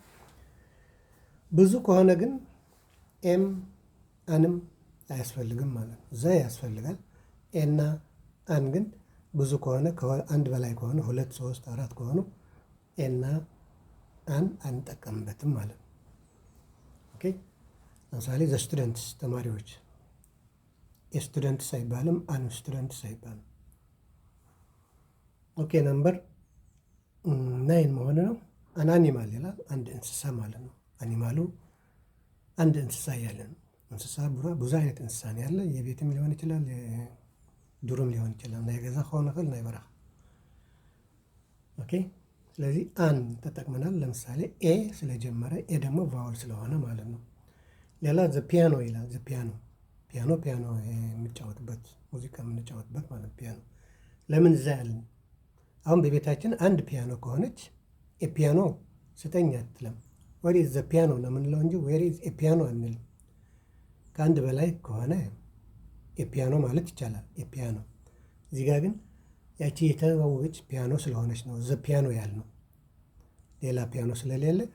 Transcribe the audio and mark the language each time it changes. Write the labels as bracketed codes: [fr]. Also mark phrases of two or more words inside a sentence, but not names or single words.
[am] ብዙ ከሆነ ግን ኤም አንም አያስፈልግም ማለት ነው። ዘ ያስፈልጋል። ኤና አን ግን ብዙ ከሆነ አንድ በላይ ከሆነ 2 3 4 ከሆኑ ኤና አን አንጠቀምበትም ማለት ነው። ኦኬ። ለምሳሌ [en] the students [am] ተማሪዎች፣ የስቱደንትስ አይባልም፣ [en] an students [am] አይባልም። ኦኬ። ነምበር 9 መሆን ነው። [en] an animal [am] ይላል፣ አንድ እንስሳ ማለት ነው። አኒማሉ አንድ እንስሳ እያለ ነው። እንስሳ ብዙ አይነት እንስሳ ነው ያለ። የቤትም ሊሆን ይችላል፣ ዱርም ሊሆን ይችላል። [ti] ናይ ገዛ ክኾን ይኽእል፣ ናይ በረኻ። [am] ኦኬ። ስለዚህ አን ተጠቅመናል። ለምሳሌ ኤ ስለጀመረ ኤ ደግሞ ቫወል ስለሆነ ማለት ነው። ሌላ [en] the piano [am] ይላል። [en] the piano [am] ፒያኖ የሚጫወትበት ሙዚቃ የምንጫወትበት ማለት ፒያኖ። ለምን እዛ ያለን? አሁን በቤታችን አንድ ፒያኖ ከሆነች ፒያኖ ስጠኝ አትለም። [en] where is the piano [am] ነው የምንለው እንጂ [en] where is piano [am] አንልም። ከአንድ በላይ ከሆነ ፒያኖ ማለት ይቻላል። ፒያኖ እዚህ ጋር ግን ያቺ የተዋወቀች ፒያኖ ስለሆነች ነው [en] the piano [am] ያልነው። ሌላ ፒያኖ ስለሌለ